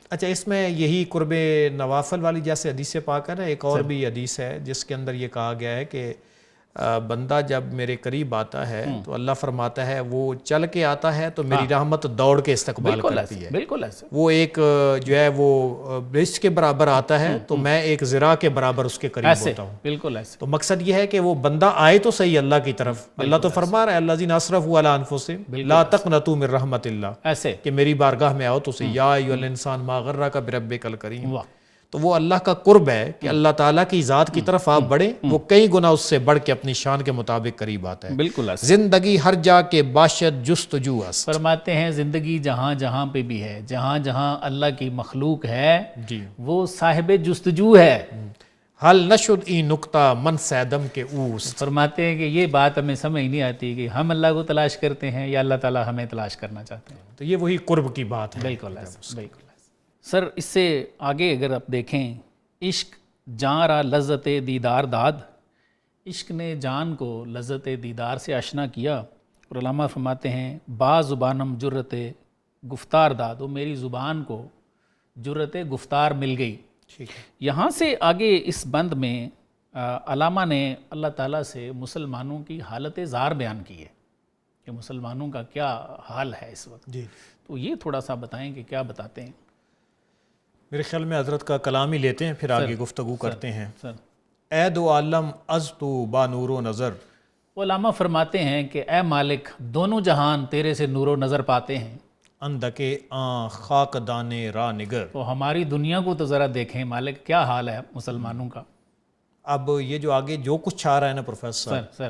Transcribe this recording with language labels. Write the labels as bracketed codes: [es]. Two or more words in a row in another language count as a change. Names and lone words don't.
[ur] اچھا اس میں یہی قرب نوافل والی جیسے حدیث پاک ہے نا، ایک اور بھی حدیث ہے جس کے اندر یہ کہا گیا ہے کہ بندہ جب میرے قریب آتا ہے تو اللہ فرماتا ہے وہ چل کے آتا ہے تو میری رحمت دوڑ کے استقبال کرتی ہے. بالکل ایسے. وہ ایک جو ہے وہ برج کے برابر آتا ہے تو میں ایک ذراع کے برابر اس کے قریب ہوتا ہوں. بالکل ایسے. تو مقصد یہ ہے کہ وہ بندہ آئے تو صحیح اللہ کی طرف. اللہ تو فرما رہا ہے [ar] الذین اسرفوا علی انفسہم لا تقنطوا من رحمت اللہ، [ur] ایسے کہ میری بارگاہ میں آؤ تو صحیح. [ar] یا ایھا الانسان ما غرک بربک الکریم. [ur] تو وہ اللہ کا قرب ہے کہ اللہ تعالیٰ کی ذات کی طرف آپ بڑھیں، وہ کئی گنا اس سے بڑھ کے اپنی شان کے مطابق قریب آتا ہے. بالکل ایسے. [fa] زندگی ہر جا کے باشد جستجو است. [ur] فرماتے ہیں زندگی جہاں جہاں پہ بھی ہے، جہاں جہاں اللہ کی مخلوق ہے وہ صاحب جستجو ہے. [fa] حل نشد ای نکتہ من سیدم کے اوست. [ur] فرماتے ہیں کہ یہ بات ہمیں سمجھ نہیں آتی کہ ہم اللہ کو تلاش کرتے ہیں یا اللہ تعالیٰ ہمیں تلاش کرنا چاہتے ہیں. تو یہ وہی قرب کی بات ہے. بالکل ایسے. بالکل. سر اس سے آگے اگر آپ دیکھیں، [fa] عشق جاں را لذت دیدار داد. [ur] عشق نے جان کو لذت دیدار سے آشنا کیا. اور علامہ فرماتے ہیں [fa] با زبانم جرت گفتار داد. [ur] وہ میری زبان کو جرت گفتار مل گئی. یہاں سے آگے اس بند میں علامہ نے اللہ تعالیٰ سے مسلمانوں کی حالت زار بیان کی ہے کہ مسلمانوں کا کیا حال ہے اس وقت. تو یہ تھوڑا سا بتائیں کہ کیا بتاتے ہیں. میرے خیال میں حضرت کا کلام ہی لیتے ہیں پھر آگے گفتگو کرتے ہیں. [fa] اے دو عالم از تو با نور و نظر. [ur] علامہ فرماتے ہیں کہ اے مالک دونوں جہان تیرے سے نور و نظر پاتے ہیں. [fa] اندکے آن خاک دانے را نگر. [ur] تو ہماری دنیا کو تو ذرا دیکھیں مالک کیا حال ہے مسلمانوں کا. اب یہ جو آگے جو کچھ آ رہا ہے نا پروفیسر، سر